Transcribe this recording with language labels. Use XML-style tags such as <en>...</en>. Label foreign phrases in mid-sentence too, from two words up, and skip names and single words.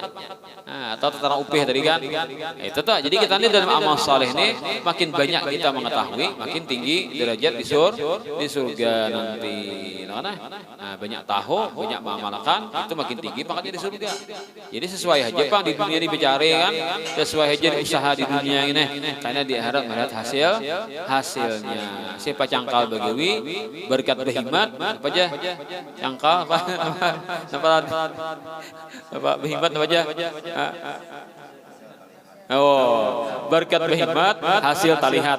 <bjn>Nah, atau taran upih tadi kan. Itu tuh.</bjn> <id>Jadi kita ini dalam amal saleh ini makin banyak kita mengetahui, makin tinggi derajat di surga nanti. Nah, banyak tahu, banyak mengamalkan, itu makin tinggi pangkatnya di surga. Jadi sesuai aja Pak di dunia dibicara kan, sesuai aja di usaha di dunia ini. Karena di akhirat melihat hasilnya.</id> <bjn>Siapa cangkal bagawi berkat berhikmat apa aja? Cangkal apa berhikmat apa aja? Oh, berkat berhikmat hasil talihat.</bjn>